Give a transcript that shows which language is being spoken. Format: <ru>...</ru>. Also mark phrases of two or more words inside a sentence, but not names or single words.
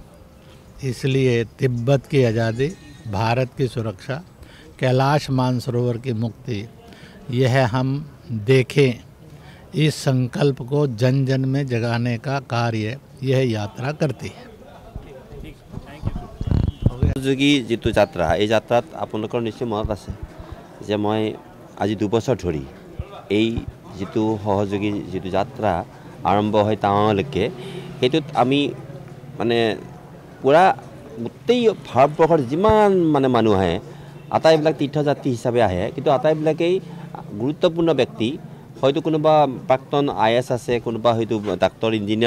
<hi>इसलिए तिब्बत की आज़ादी, भारत की सुरक्षा, कैलाश मानसरोवर की मुक्ति, यह हम देखें, इस संकल्प को जन जन में जगाने का कार्य यह यात्रा करती है।</hi> <as>যোগী যিটো যাত্ৰা এই যাত্ৰাত আপোনালোকৰ নিশ্চয় মনত আছে যে মই আজি 2 বছৰ ধৰি এই যিটো সহযোগী যিটো যাত্ৰা আৰম্ভ হয় টাৱাঙলৈকে সেইটোত আমি মানে পুৰা গোটেই ভাৰতবৰ্ষৰ যিমান মানে মানুহ আহে আটাইবিলাক তীৰ্থযাত্ৰী হিচাপে আহে কিন্তু আটাইবিলাকেই গুৰুত্বপূৰ্ণ ব্যক্তি হয়তো কোনোবা প্ৰাক্তন IAS আছে কোনোবা হয়তো</as> <en>doctor engineer</en>